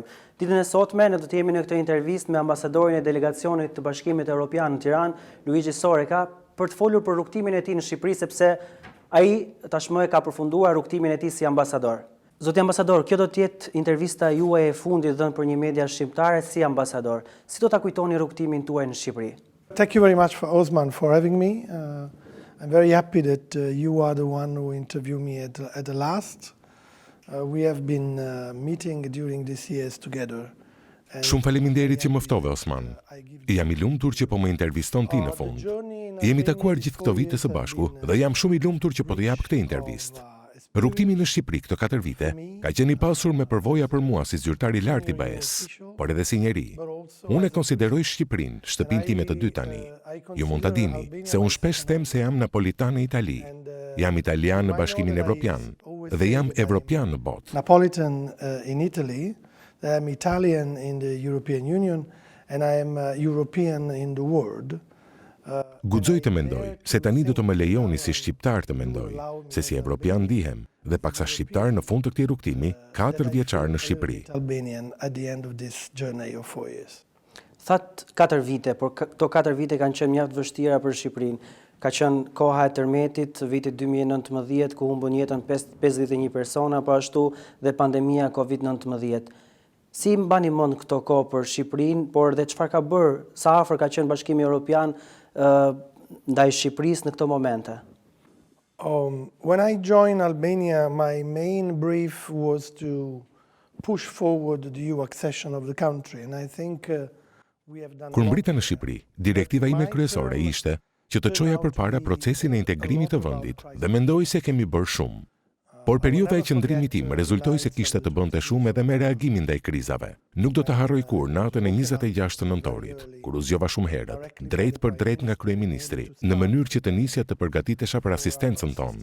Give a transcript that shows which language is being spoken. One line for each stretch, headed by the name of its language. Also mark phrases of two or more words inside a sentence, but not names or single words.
Albanian: Ditën e sotme ne do të jemi në këtë intervistë me ambasadorin e delegacionit të Bashkimit Evropian në Tiranë, Luigi Soreca, për të folur për rrugtimin e tij në Shqipëri sepse ai tashmë e ka përfunduar rrugtimin e tij si ambasador. Zoti ambasador, kjo do të jetë intervista juaj e fundit dhënë për një media shqiptare si ambasador. Si do ta kujtoni rrugtimin tuaj në Shqipëri?
English: Thank you very much, Osman, for having me. I'm very happy that you are the one who interviewed me at the last. We have been meeting during these years together.
Albanian: Shumë faleminderit që më ftove, Osman. Jam i lumtur që po më interviston ti në fund. Jemi takuar gjithë këto vite së bashku dhe jam shumë i lumtur që po të jap këtë intervistë. Rrugtimi në Shqipëri këto 4 vite ka qenë i pasur me përvoja për mua si zyrtar i lartë i BE-s, por edhe si njeri. Unë e konsideroj Shqipërinë shtëpinë time të dytë tani. Ju mund ta dini se unë shpesh them se jam napolitan në Itali, jam italian në Bashkimin Evropian dhe jam evropian në botë.
English: Napolitan in Italy, I am Italian in the European Union and I am European in the world.
Albanian: Guxoj të mendoj se tani do të më lejoni si shqiptar të mendoj, se si evropian ndihem dhe paksa shqiptar në fund të këtij rrugtimi 4 vjeçar në Shqipëri.
English: That
Albanian: 4 vite, por këto 4 vite kanë qenë mjaft vështira për Shqipërinë. Ka qenë koha e tërmetit, vitit 2019, ku humbën jetën 51 persona, po ashtu dhe pandemia COVID-19. Si mbani mend këto kohë për Shqipërinë, por dhe çfarë ka bërë, sa afër ka qenë Bashkimi Evropian ndaj Shqipërisë në këto momente?
English: When I joined Albania, my main brief was to push forward the EU accession of the country, and I think we have done.
Albanian: Kur mbrita në Shqipëri, direktiva ime kryesore ishte që të çoja përpara procesin e integrimit të vendit dhe mendoj se kemi bërë shumë. Por periudha e qëndrimit tim rezultoi se kishte të bënte shumë edhe me reagimin ndaj krizave. Nuk do të harroj kur natën e 26 të nëntorit, kur u zgjova shumë herët, drejt për drejt nga kryeministri, në mënyrë që të nisja të përgatitesha për asistencën tonë.